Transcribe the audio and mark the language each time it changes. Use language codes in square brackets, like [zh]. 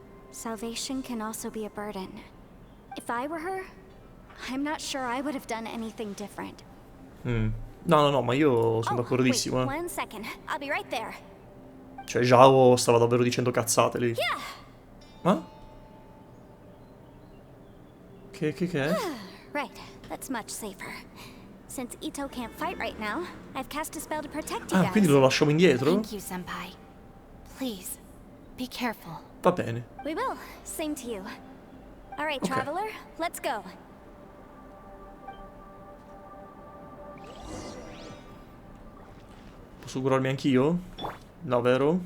[en] Salvation can also be a burden. If I were her, I'm not sure I would have done anything different. [it] No, no, no, ma io sono d'accordissimo. [en] Wait, 1 second. I'll be right there. [it] Cioè, Zhao stava davvero dicendo cazzate lì. [en] Yeah. [it] Ma? Che è? [en] Right, that's much safer. Since Ito can't fight right now, I've cast a spell to protect you Ah, guys. [it] quindi lo lasciamo indietro? [en] Thank you, Senpai. Please, be careful. [it] Va bene. [en] We will. Same to you. All right, Okay. traveler, let's go. [it] Posso curarmi anch'io? No, vero?